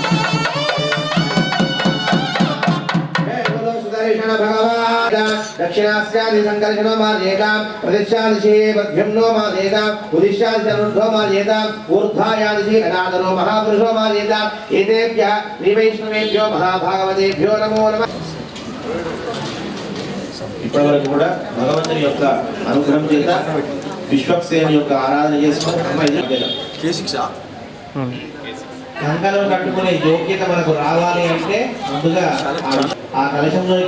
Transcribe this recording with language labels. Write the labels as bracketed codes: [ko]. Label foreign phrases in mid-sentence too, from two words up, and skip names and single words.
[sa] भगवान् दक्षिणास्यादि संकर्षणो मार्जेतां प्रदिशादिशि बद्भ्यम्नो मार्जेतां उदिशादिशनुर्ध्वो मार्जेतां ऊर्ध्वायादिशि गदाधरो महापुरुषो मार्जेतां एतेभ्यः श्रीवैष्णवेभ्यो महाभागवतेभ्यो नमो नमः। [te] ఇప్పటివరకు కూడా భగవంతుని యొక్క అనుగ్రహం చేత విశ్వక్సేనుని యొక్క ఆరాధన చేసుకుంటాం. గంగలో కట్టుకునే యోగ్యత మనకు రావాలి అంటే ముందుగా ఆ కలశంలోని